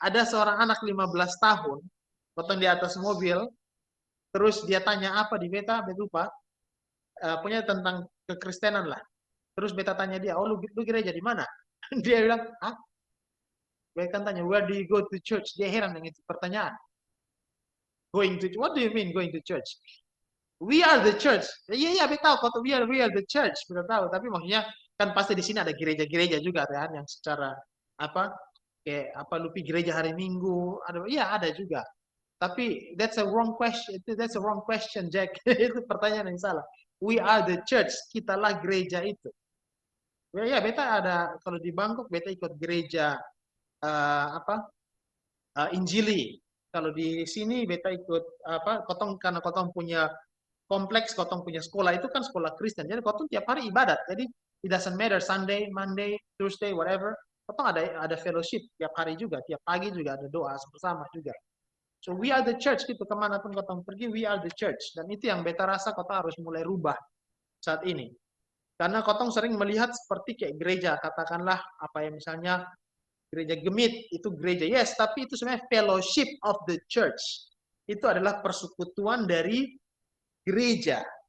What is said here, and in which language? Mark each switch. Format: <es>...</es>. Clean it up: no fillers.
<id>Ada seorang anak 15 tahun, potong di atas mobil, terus dia tanya apa di beta, beta lupa. Punya tentang kekristenan lah. Terus beta tanya dia, oh lu gereja di mana? Dia bilang, ah?</id> <en>Beta kan tanya, where do you go to church?</en> <id>Dia heran dengan itu pertanyaan.</id> <en>What do you mean going to church? We are the church.</en> <id>Iya, beta tahu kok</id> <en>we are the church.</en> <id>Beta tahu, tapi maksudnya kan pasti di sini ada gereja-gereja juga kan yang secara apa kayak apa lupi gereja hari Minggu, ada juga.</id> <en>Tapi that's a wrong question, Jack.</en> <id>Itu pertanyaan yang salah.</id> <en>We are the church.</en> <id>Kitalah gereja itu. Ya, beta ada kalau di Bangkok beta ikut gereja Injili. Kalau di sini beta ikut karena kotong punya kompleks, kotong punya sekolah itu kan sekolah Kristen. Jadi kotong tiap hari ibadat.</id> <en>Jadi it doesn't matter Sunday, Monday, Tuesday, whatever.</en> <id>Kotong ada fellowship tiap hari juga, tiap pagi juga ada doa bersama juga.</id> <en>So we are the church</en> <id>gitu, kemanapun kotong pergi,</id> <en>we are the church.</en> <id>Dan itu yang beta rasa kotong harus mulai rubah saat ini. Karena kotong sering melihat seperti kayak gereja, katakanlah apa yang misalnya gereja gemit, itu gereja. Yes, tapi itu sebenarnya</id> <en>fellowship of the church.</en> <id>Itu adalah persekutuan dari gereja.</id>